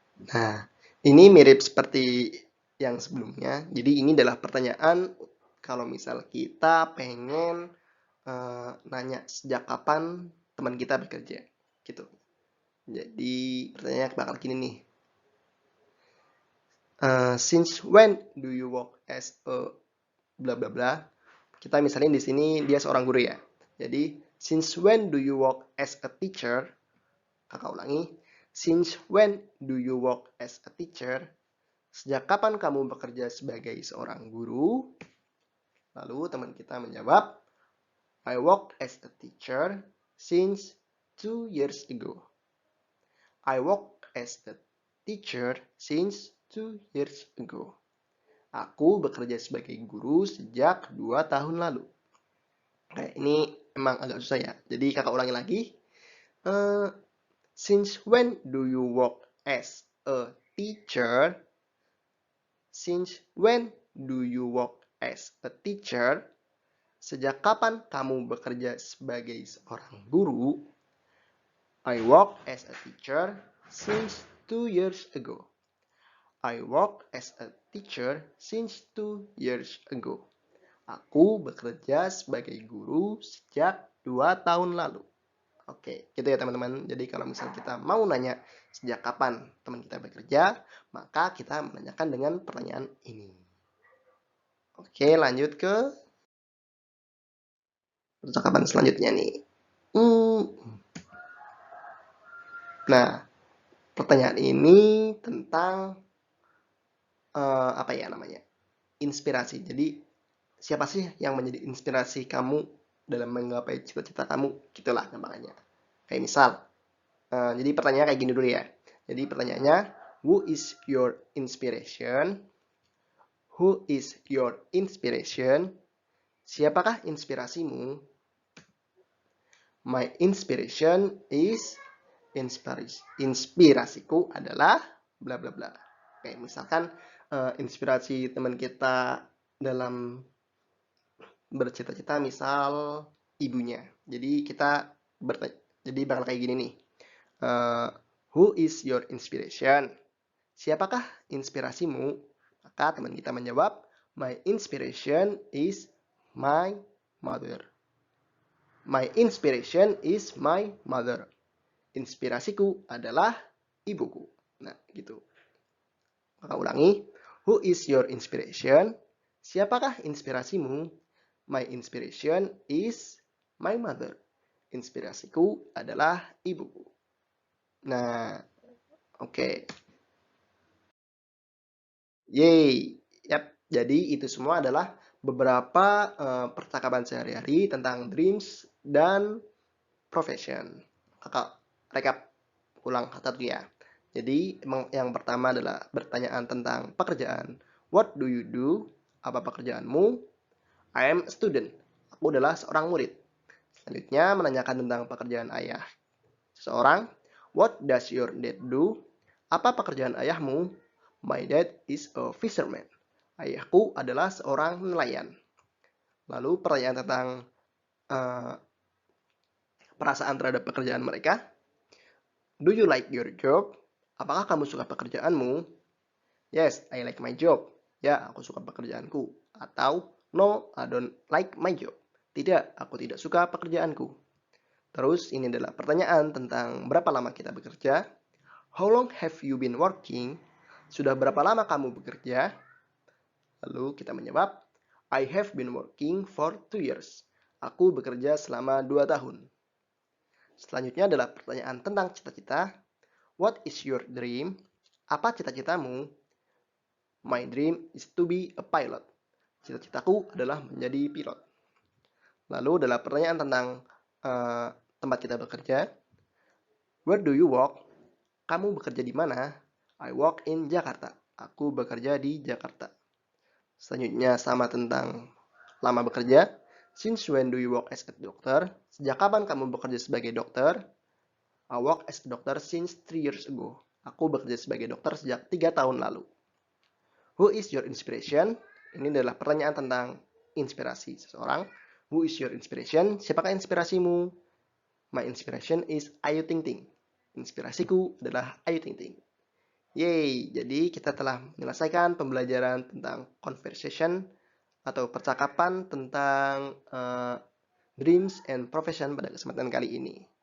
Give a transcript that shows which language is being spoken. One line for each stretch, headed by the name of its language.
Indonesian: Nah, ini mirip seperti yang sebelumnya. Jadi ini adalah pertanyaan kalau misal kita pengen nanya sejak kapan teman kita bekerja, gitu. Jadi pertanyaannya bakal gini nih.
English: Since when do you work as a bla bla bla?
Indonesian: Kita misalnya di sini dia seorang guru ya. Jadi
English: since when do you work as a teacher?
Indonesian: Kakak ulangi.
English: Since when do you work as a teacher?
Indonesian: Sejak kapan kamu bekerja sebagai seorang guru? Lalu teman kita menjawab,
English: I work as a teacher since 2 years ago. I work as a teacher since 2 years ago.
Indonesian: Aku bekerja sebagai guru sejak 2 tahun lalu. Oke, ini emang agak susah ya. Jadi kakak ulangi lagi.
English: Since when do you work as a teacher? Since when do you work as a teacher?
Indonesian: Sejak kapan kamu bekerja sebagai seorang guru?
English: I work as a teacher since 2 years ago. I work as a teacher since 2 years ago.
Indonesian: Aku bekerja sebagai guru sejak 2 tahun lalu. Oke, gitu ya teman-teman. Jadi kalau misal kita mau nanya sejak kapan teman kita bekerja, maka kita menanyakan dengan pertanyaan ini. Oke, lanjut ke percakapan selanjutnya nih. Nah, pertanyaan ini tentang apa ya namanya? Inspirasi. Jadi siapa sih yang menjadi inspirasi kamu dalam menggapai cita-cita kamu? Gitulah gampangnya. Kayak misal, jadi pertanyaannya kayak gini dulu ya. Jadi pertanyaannya,
English: who is your inspiration? Who is your inspiration?
Indonesian: Siapakah inspirasimu?
English: My inspiration is
Indonesian: inspirasiku adalah bla bla bla. Kayak misalkan inspirasi teman kita dalam bercita-cita misal ibunya. Jadi kita jadi bakal kayak gini nih.
English: Who is your inspiration?
Indonesian: Siapakah inspirasimu? Maka teman kita menjawab,
English: my inspiration is my mother. My inspiration is my mother.
Indonesian: Inspirasiku adalah ibuku. Nah, gitu. Maka ulangi,
English: who is your inspiration?
Indonesian: Siapakah inspirasimu?
English: My inspiration is my mother.
Indonesian: Inspirasiku adalah ibuku. Nah, oke. Yeay. Yap, jadi itu semua adalah beberapa percakapan sehari-hari tentang dreams dan profession. Kakak rekap ulang satu ya. Jadi yang pertama adalah pertanyaan tentang pekerjaan.
English: What do you do?
Indonesian: Apa pekerjaanmu?
English: I am a student.
Indonesian: Aku adalah seorang murid. Selanjutnya menanyakan tentang pekerjaan ayah seseorang.
English: What does your dad do?
Indonesian: Apa pekerjaan ayahmu?
English: My dad is a fisherman.
Indonesian: Ayahku adalah seorang nelayan. Lalu pertanyaan tentang perasaan terhadap pekerjaan mereka.
English: Do you like your job?
Indonesian: Apakah kamu suka pekerjaanmu?
English: Yes, I like my job.
Indonesian: Ya, aku suka pekerjaanku. Atau,
English: no, I don't like my job.
Indonesian: Tidak, aku tidak suka pekerjaanku. Terus ini adalah pertanyaan tentang berapa lama kita bekerja.
English: How long have you been working?
Indonesian: Sudah berapa lama kamu bekerja? Lalu kita menjawab,
English: I have been working for 2 years.
Indonesian: Aku bekerja selama 2 tahun. Selanjutnya adalah pertanyaan tentang cita-cita.
English: What is your dream?
Indonesian: Apa cita-citamu?
English: My dream is to be a pilot.
Indonesian: Cita-citaku adalah menjadi pilot. Lalu adalah pertanyaan tentang tempat kita bekerja.
English: Where do you work?
Indonesian: Kamu bekerja di mana?
English: I work in Jakarta.
Indonesian: Aku bekerja di Jakarta. Selanjutnya sama tentang lama bekerja.
English: Since when do you work as a doctor?
Indonesian: Sejak kapan kamu bekerja sebagai dokter?
English: I work as a doctor since 3 years ago.
Indonesian: Aku bekerja sebagai dokter sejak 3 tahun lalu.
English: Who is your inspiration?
Indonesian: Ini adalah pertanyaan tentang inspirasi seseorang.
English: Who is your inspiration?
Indonesian: Siapakah inspirasimu?
English: My inspiration is Ayu Ting Ting.
Indonesian: Inspirasiku adalah Ayu Ting Ting. Yeay, jadi kita telah menyelesaikan pembelajaran tentang conversation atau percakapan tentang
English: dreams and profession
Indonesian: pada kesempatan kali ini.